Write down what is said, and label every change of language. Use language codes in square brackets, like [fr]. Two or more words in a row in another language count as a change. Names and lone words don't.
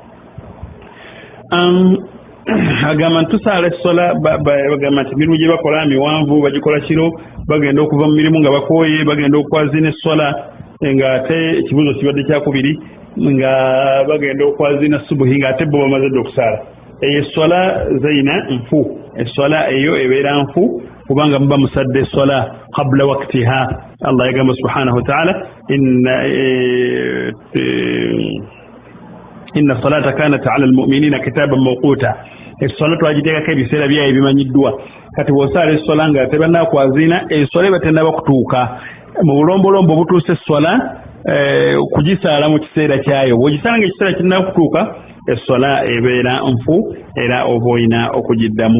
[lg] Agamba nti tusaala essola bagamba nti emirimu gye bakola miwanvu bagikola kiro bagenda okuva mu mirimu nga bakooye bagenda okwazina essola ng'ate ekibuuzo kibadde kyakubiri nga bagenda okwazina subuhi ng'ate bo bamaze dde okusaala. Eyo essola zayina nfu, essola eyo ebeera nfu kubanga muba musadde essola [ar] قبل وقتها. [lg] Allah yagamba [ar] سبحانه وتعالى إن الصلاة كانت على المؤمنين كتابا موقوتا. [lg] Essola twagiteekako ebiseera byayo ebimanyiddwa. Kati bw'osaala essola nga tebannakwazina essola eba tennaba kutuuka. Mu bulombolombo obutuusa essola kugisaala mu kiseera kyayo. Bw'ogisaala ng'ekiseera kinnaba kutuuka essola ebeera nfu era oba olina okugiddamu.